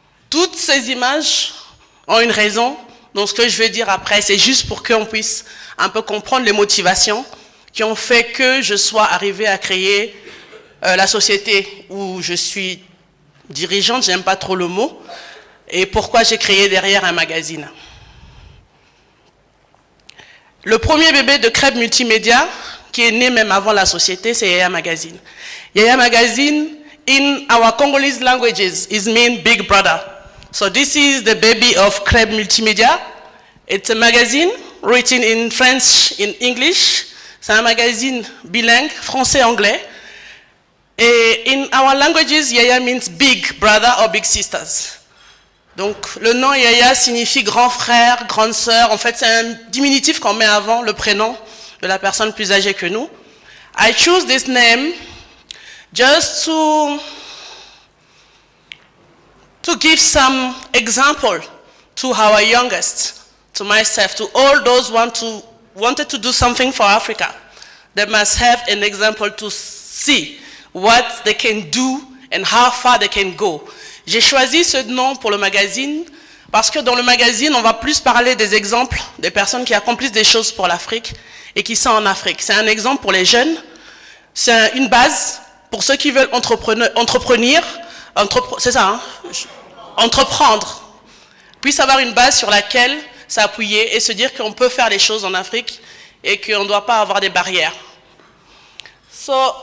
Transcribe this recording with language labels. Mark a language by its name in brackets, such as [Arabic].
[French] Toutes ces images ont une raison. Donc ce que je vais dire après, c'est juste pour qu'on puisse un peu comprendre les motivations qui ont fait que je sois arrivée à créer la société où je suis dirigeante, j'aime pas trop le mot, et pourquoi j'ai créé derrière un magazine. Le premier bébé de Creb Multimédia, qui est né même avant la société, c'est Yaya Magazine. [English] Yaya Magazine, in our Congolese languages, is mean big brother. So this is the baby of Creb Multimédia. It's a magazine written in French, in English. [French] C'est un magazine bilingue, français-anglais. [English] Et in our languages, Yaya means big brother or big sisters. [French] Donc le nom Yaya signifie grand frère, grande sœur. En fait, c'est un diminutif qu'on met avant le prénom de la personne plus âgée que nous. [English] I choose this name just to give some example to our youngest, to myself, to all those wanted to do something for Africa. They must have an example to see what they can do and how far they can go. [French] J'ai choisi ce nom pour le magazine parce que dans le magazine, on va plus parler des exemples des personnes qui accomplissent des choses pour l'Afrique et qui sont en Afrique. C'est un exemple pour les jeunes, c'est une base pour ceux qui veulent entreprendre, puissent avoir une base sur laquelle s'appuyer et se dire qu'on peut faire les choses en Afrique et qu'on ne doit pas avoir des barrières. So,